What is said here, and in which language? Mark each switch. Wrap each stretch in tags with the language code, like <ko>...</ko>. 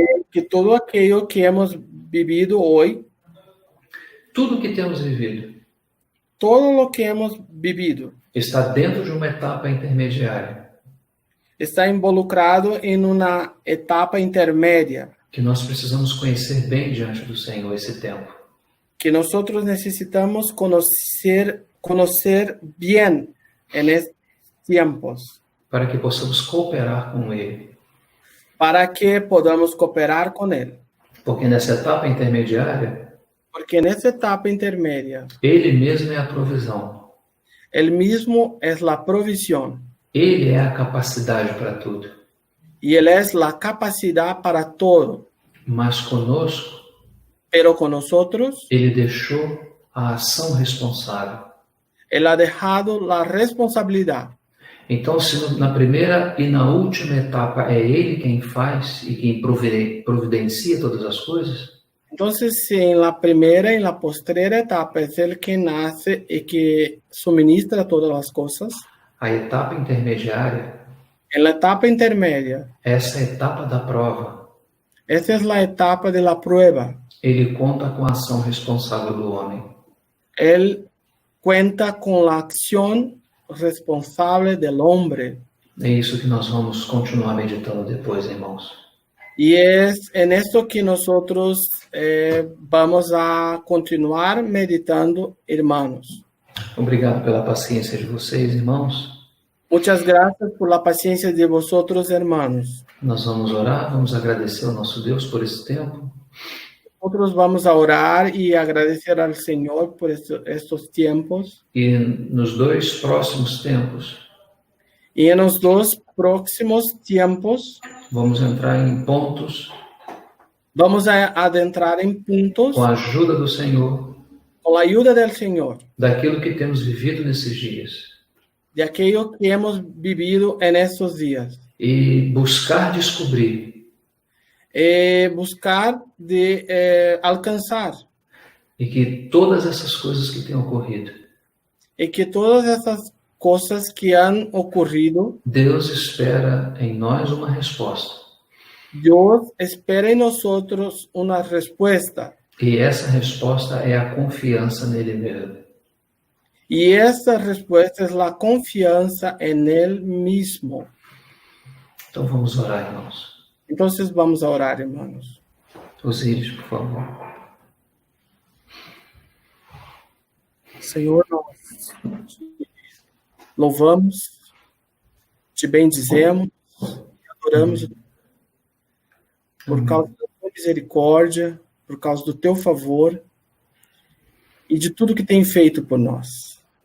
<es>que todo aquello que hemos vivido hoy,</es> <pt>tudo que temos vivido,</pt> <es>todo lo que hemos vivido,</es> <pt>está dentro de uma etapa intermediária,</pt> <es>está involucrado en una etapa intermedia,</es> <pt>que nós precisamos conhecer bem diante do Senhor esse tempo.</pt> <es>que nosotros necesitamos conocer bien en estos tiempos,</es> <pt>para que possamos cooperar com Ele.</pt> <es>para que podamos cooperar con Él.</es> <pt>Porque nessa etapa intermediária,</pt> <es>Porque en esta etapa intermedia,</es> <pt>Ele mesmo é a provisão.</pt> <es>Él mismo es la provisión.</es> <pt>Ele é a capacidade para tudo.</pt> <es>Y Él es la capacidad para todo.</es> <pt>Mas conosco,</pt> <es>Pero con nosotros,</es> <pt>Ele deixou a ação responsável.</pt> <es>Él ha dejado la responsabilidad.</es> <pt>Então, se na primeira e na última etapa é Ele quem faz e quem providencia todas as coisas,</pt> <es>Entonces, si en la primera y en la postrera etapa es Él que nace y que suministra todas las cosas,</es> <pt>a etapa intermediária,</pt> <es>en la etapa intermedia,</es> <pt>essa é a etapa da prova,</pt> <es>esa es la etapa de la prueba.</es> <pt>Ele conta com a ação responsável do homem.</pt> <es>Él cuenta con la acción responsable del hombre.</es> <pt>É isso que nós vamos continuar meditando depois, irmãos.</pt> <es>Y es en esto que nosotros vamos a continuar meditando, hermanos.</es> <pt>Obrigado pela paciência de vocês, irmãos.</pt> <es>Muchas gracias por la paciencia de vosotros, hermanos.</es> <pt>Nós vamos orar, vamos agradecer ao nosso Deus por esse tempo.</pt> <es>Nosotros vamos a orar y agradecer al Señor por estos tiempos.</es> <pt>E nos 2 próximos tempos,</pt> <es>Y en los 2 próximos tiempos,</es> <pt>vamos entrar em pontos,</pt> <es>vamos a adentrar en puntos,</es> <pt>com a ajuda do Senhor,</pt> <es>con la ayuda del Señor,</es> <pt>daquilo que temos vivido nesses dias.</pt> <es>de aquello que hemos vivido en estos días.</es> <pt>E buscar descobrir</pt> <es>Buscar de alcanzar.</es> <pt>e que todas essas coisas que têm ocorrido,</pt> <es>Y que todas esas cosas que han ocurrido,</es> <pt>Deus espera em nós uma resposta.</pt> <es>Dios espera en nosotros una respuesta.</es> <pt>E essa resposta é a confiança nele mesmo.</pt> <es>Y esa respuesta es la confianza en Él mismo.</es> <pt>Então vamos orar, irmãos.</pt> <es>Entonces vamos a orar, hermanos.</es> <pt>Osíris, por favor. Senhor, nós te louvamos, te bendizemos, te adoramos por causa da tua misericórdia, por causa do teu favor e de tudo que tem feito por nós.</pt>